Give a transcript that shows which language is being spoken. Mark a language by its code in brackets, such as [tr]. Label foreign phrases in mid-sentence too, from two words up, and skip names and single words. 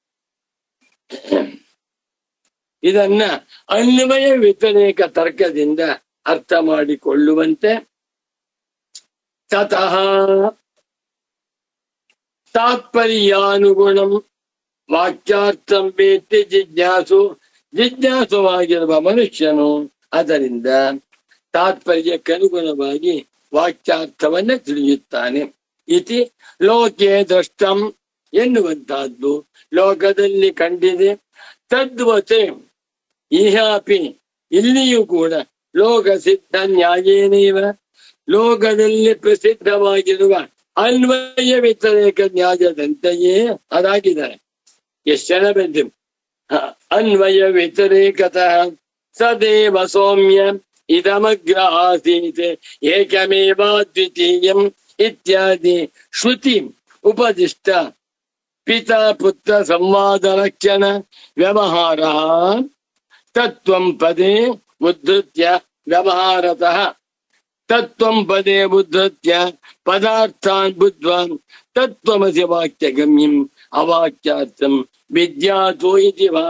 [kn] ಇದನ್ನ ಅನ್ವಯ ವ್ಯತಿರೇಕ ತರ್ಕದಿಂದ ಅರ್ಥ ಮಾಡಿಕೊಳ್ಳುವಂತೆ [sa] ತತಃ ತಾತ್ಪರ್ಯಾನುಗುಣಂ ವಾಕ್ಯಾರ್ಥಂ ವೇತ್ತಿ [kn] ಜಿಜ್ಞಾಸುವಾಗಿರುವ ಮನುಷ್ಯನು ಅದರಿಂದ ತಾತ್ಪರ್ಯಕ್ಕನುಗುಣವಾಗಿ ವಾಕ್ಯಾರ್ಥವನ್ನ ತಿಳಿಯುತ್ತಾನೆ. [sa] ಇತಿ ಲೋಕೆ ದೃಷ್ಟಂ [kn] ಎನ್ನುವಂತಹದ್ದು ಲೋಕದಲ್ಲಿ ಕಂಡಿದೆ. [sa] ತದ್ವತೆ ಇಹಾಪಿ [kn] ಇಲ್ಲಿಯೂ ಕೂಡ [sa] ಲೋಕ ಸಿದ್ಧ ನ್ಯಾಯೇನೈವ [kn] ಲೋಕದಲ್ಲಿ ಪ್ರಸಿದ್ಧವಾಗಿರುವ ಅನ್ವಯ ವ್ಯತಿರೇಕ ನ್ಯಾಯದಂತೆಯೇ ಅದಾಗಿದ್ದಾರೆ. ಎಷ್ಟು ಜನ ಬಂದು [sa] ಅನ್ವಯ ವ್ಯತಿರೇಕತಃ ಸದೇವ ಸೌಮ್ಯ ಇದಮಗ್ರ ಆಸೀತ್ ಏಕಮೇವ ದ್ವಿತೀಯಂ ಇತ್ಯಾದಿ ಶ್ರುತಿ ಉಪದಿಷ್ಟ ಪಿತಾ ಪುತ್ರ ಸಂವಾದ ಲಕ್ಷಣ ವ್ಯವಹಾರ ತತ್ವಂ ಪದೇ ಉದ್ಧತ್ಯ ವ್ಯವಹಾರತಃ ತತ್ವಂ ಪದೇ ಉದ್ಧತ್ಯ ಪದಾರ್ಥಾನ್ ಬುದ್ಧ್ವಾನ್ ತತ್ವಮಸಿ ವಾಕ್ಯ ಗಮ್ಯಂ ಅವಾಕ್ಯಾರ್ಥಂ ವಿದ್ಯಾತೋ ಇತಿ ಭಾವ.